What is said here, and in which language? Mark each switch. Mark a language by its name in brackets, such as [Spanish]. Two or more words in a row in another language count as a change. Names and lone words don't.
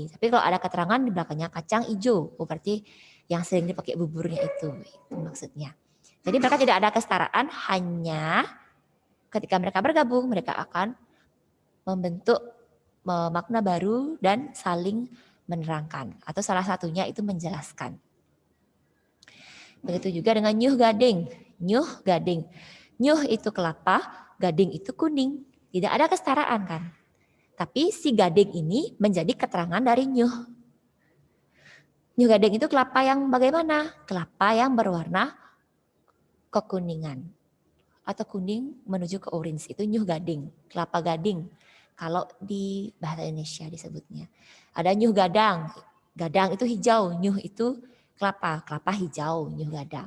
[Indonesian] Tapi kalau ada keterangan di belakangnya kacang hijau, berarti yang sering dipakai buburnya itu maksudnya. Jadi mereka tidak ada kesetaraan, hanya ketika mereka bergabung, mereka akan membentuk makna baru dan saling menerangkan. Atau salah satunya itu menjelaskan. Begitu juga dengan [Balinese] nyuh gading. Nyuh gading. [Indonesian] Nyuh itu kelapa, gading itu kuning. Tidak ada kesetaraan kan. Tapi si gading ini menjadi keterangan dari nyuh. [Balinese] Nyuh gading [Indonesian] itu kelapa yang bagaimana? Kelapa yang berwarna kekuningan. Atau kuning menuju ke orange. Itu [Balinese] nyuh gading. [Indonesian] Kelapa gading. Kalau di bahasa Indonesia disebutnya. Ada [Balinese] nyuh gadang. [Indonesian] Gadang itu hijau. Nyuh itu kelapa. Kelapa hijau. [Balinese] Nyuh gadang.